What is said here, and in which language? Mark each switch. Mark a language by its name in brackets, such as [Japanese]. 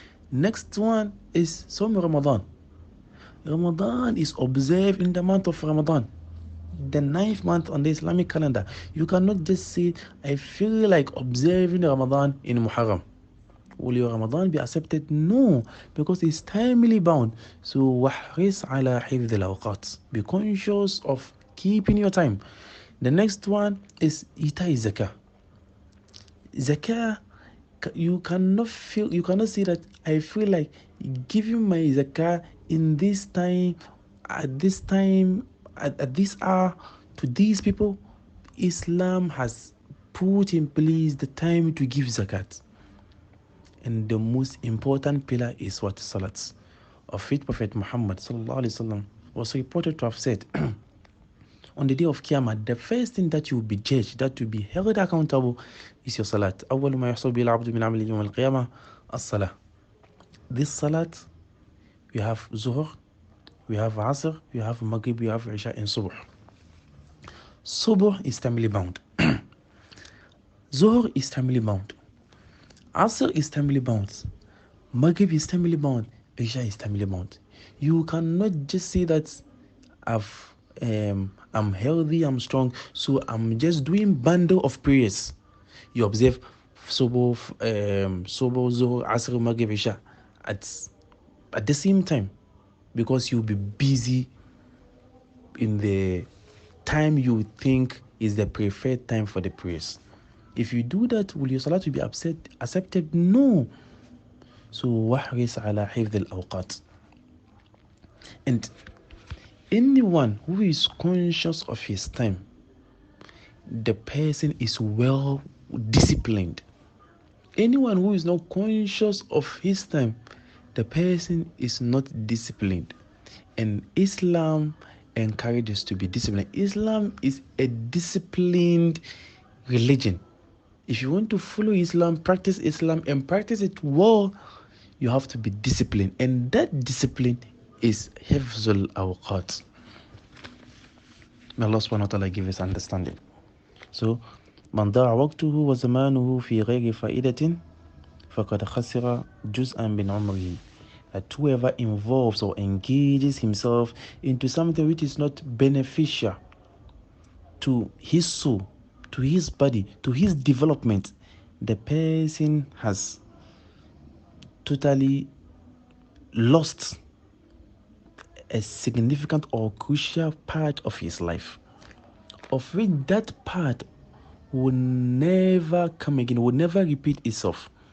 [English] Next one is Sawm Ramadan. Ramadan is observed in the month of Ramadan, the 9th month on the Islamic calendar. You cannot just say, I feel like observing Ramadan in Muharram. Will your Ramadan be accepted? No, because it's timely bound. So [Arabic] وَحْرِصْ عَلَى حِفْظِ الْأَوْقَاتِ. [English] Be conscious of keeping your time. The next one is A.Y.T.A zakah. Zakah, you cannot say that I feel like giving my zakah in this time, at this hour, to these people. Islam has put in place the time to give zakat. And the most important pillar is what? Salat. Of it, Prophet Muhammad sallallahu alaihi wasallam was reported to have said, on the day of Qiyamah, the first thing that you will be judged, that will be held accountable, is your salat. [Arabic] أول ما يحصل به العبد من عمل يوم القيامة الصلاة. [English] This salat, we have Zuhr, We have Asr, we have Maghrib, we have Isha and Subh. Subh is timely bound. Zuhr is timely bound. Asr is timely bound. Maghrib is timely bound. Isha is timely bound. You cannot just say that I'm healthy, I'm strong, so I'm just doing bundle of prayers. You observe Subh, Zuhr, Asr, Maghrib, Isha at the same time, because you'll be busy in the time you think is the preferred time for the prayers. If you do that, will your salah to be accepted? No. So [Arabic] وَحْرِصْ عَلَى حِفْظِ الْأَوْقَاتِ. [English] And anyone who is conscious of his time, the person is well disciplined. Anyone who is not conscious of his time, the person is not disciplined. And Islam encourages to be disciplined. Islam is a disciplined religion. If you want to follow Islam, and practice it well, you have to be disciplined. And that discipline is hifzul awqat. May Allah subhanahu wa ta'ala give us understanding. So, [Arabic] من ضاع وقته وزمانه في غير فائدة فقد خسر جزءا من عمره. [English] That whoever involves or engages himself into something which is not beneficial to his soul, to his body, to his development, the person has totally lost a significant or crucial part of his life, of which that part will never come again, will never repeat itself.